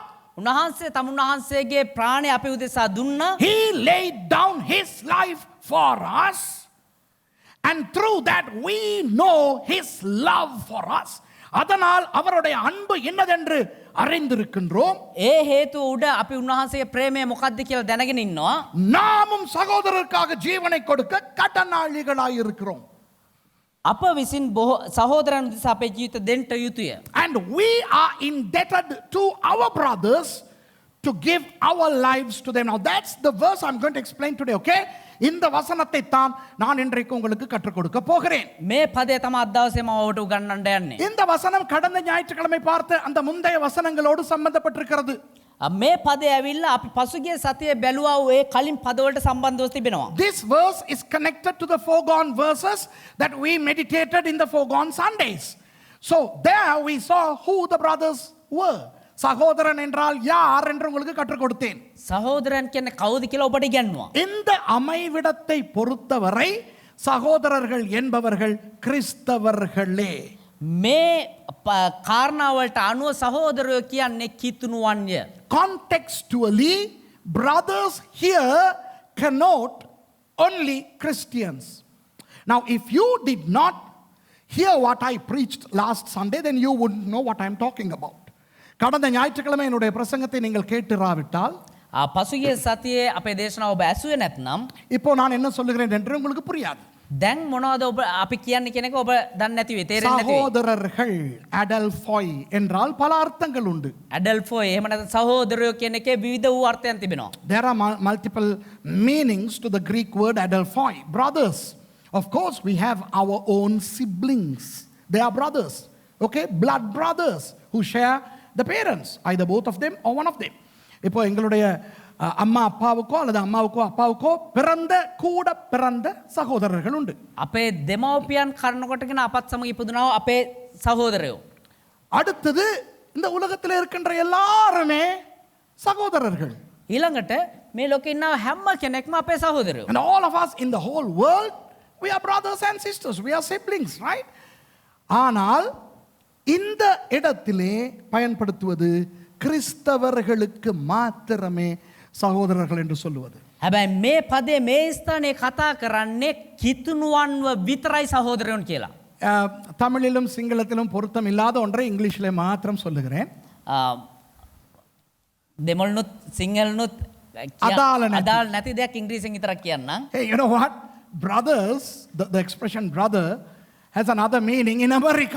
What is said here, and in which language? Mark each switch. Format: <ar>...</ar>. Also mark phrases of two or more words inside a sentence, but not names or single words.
<si>උන්වහන්සේ තමුන්වහන්සේගේ ප්‍රාණය අපේ උදෙසා දුන්නා.</si> <en>He laid down his life for us. And through that we know his love for us.</en> <ta>அதனால் அவருடைய அன்பு என்னதென்று அறிந்திருக்கின்றோம்.</ta> <si>ඒ හේතුව උඩ අපි උන්වහන්සේගේ ප්‍රේමය මොකක්ද කියලා දැනගෙන ඉන්නවා.</si> <ta>நாமும் சகோதரருக்காக ஜீவனை கொடுக்க கடனாளிகளாய் இருக்கிறோம்.</ta> <si>අප විසින් සහෝදරයන් උදෙසා අපේ ජීවිත දෙන්ට යුතුය.</si> <en>And we are indebted to our brothers to give our lives to them. Now that's the verse I'm going to explain today, okay?</en> <ta>இந்த வசனத்தை தான் நான் இன்றைக்கு உங்களுக்கு கற்றுக் கொடுக்க போகிறேன்.</ta> <si>මේ පදේ තමයි අද දවසේ මම ඔබට උගන්වන්න යන්නේ.</si> <ta>இந்த வசனம் கடந்த ஞாயிற்றுக்கிழமை பார்த்த அந்த முந்தைய வசனங்களோடு சம்பந்தப்பட்டிருக்கிறது.</ta> <si>මේ පදේ ඇවිල්ලා අපි පසුගිය සතියේ බැලුවා වූ ඒ කලින් පදවලට සම්බන්ධව තිබෙනවා.</si> <en>This verse is connected to the foregone verses that we meditated in the foregone Sundays. So there we saw who the brothers were.</en> <ta>சகோதரன் என்றால் யார் என்று உங்களுக்கு கற்றுக் கொடுத்தேன்.</ta> <si>சகோதரன் කියන්නේ කවුද කියලා ඔබට ඉගන්වුවා.</si> <ta>இந்த அமைவிடத்தை பொறுத்தவரை சகோதரர்கள் என்பவர்கள் கிறிஸ்தவர்களே.</ta> <si>මේ කාරණාවලට අනුව සහෝදරයෝ කියන්නේ කිතුණුවන්ය.</si> <en>Contextually, brothers here connote only Christians. Now, if you did not hear what I preached last Sunday, then you wouldn't know what I'm talking about.</en> <ta>கடந்த ஞாயிற்றுக்கிழமை என்னுடைய பிரசங்கத்தை நீங்கள் கேட்டிராவிட்டால்,</ta> <si>පසුගිය සතියේ අපේ දේශනාව ඔබ ඇසුවේ නැත්නම්,</si> <ta>இப்போ நான் என்ன சொல்லுகிறேன் என்று உங்களுக்கு புரியாது.</ta> <si>දැන් මොනවද ඔබ අපි කියන්නේ කියන එක ඔබ දන්නේ නැති වෙයි, තේරෙන්නේ නැති වෙයි.</si> <ta>சகோதரர்கள் அடல்ஃபாய் என்றால் பல அர்த்தங்கள் உண்டு.</ta> <si>ඇඩල්ෆෝයි එහෙම නැත්නම් සහෝදරයෝ කියන එකේ විවිධ වූ අර්ථයන් තිබෙනවා.</si> <en>There are multiple meanings to the Greek word adelphoi. Brothers. Of course, we have our own siblings. They are brothers. Okay? Blood brothers who share the parents. Either both of them or one of them.</en> <ta>இப்போ எங்களுடைய அம்மா அப்பாவுக்கோ அல்லது அம்மாவுக்கோ அப்பாவுக்கோ கூட பிறந்த சகோதரர்கள் உண்டு.</ta> <si>අපේ දෙමව්පියන් කර්ණකොටගෙන අපත් සමග ඉපදුනා අපේ සහෝදරයෝ.</si> <ta>அடுத்தது இந்த உலகத்தில் இருக்கின்ற எல்லாருமே சகோதரர்கள்.</ta> <si>ඊළඟට මේ ලෝකේ ඉන්න හැම කෙනෙක්ම අපේ සහෝදරයෝ.</si> <en>And all of us in the whole world, we are brothers and sisters. We are siblings, right?</en> <ta>ஆனால் இந்த இடத்திலே பயன்படுத்துவது கிறிஸ்தவர்களுக்கு மாத்திரமே சகோதரர்கள் என்று சொல்லுவது.</ta> <si>හැබැයි මේ පදේ මේ ස්ථානයේ කතා කරන්නේ කිතුණුවන්ව විතරයි සහෝදරයන් කියලා.</si> <ta>தமிழிலும் சிங்களத்திலும் பொருத்தம் இல்லாத ஒன்றை இங்கிலீஷிலே மாத்திரம் சொல்லுகிறேன்.</ta> <si>දෙමළනුත් සිංහලනුත් අදාළ නැති දෙයක් ඉංග්‍රීසියෙන් විතරක් කියන්නම්.</si> <en>Hey, you know what? Brothers, the expression brother has another meaning in America.</en>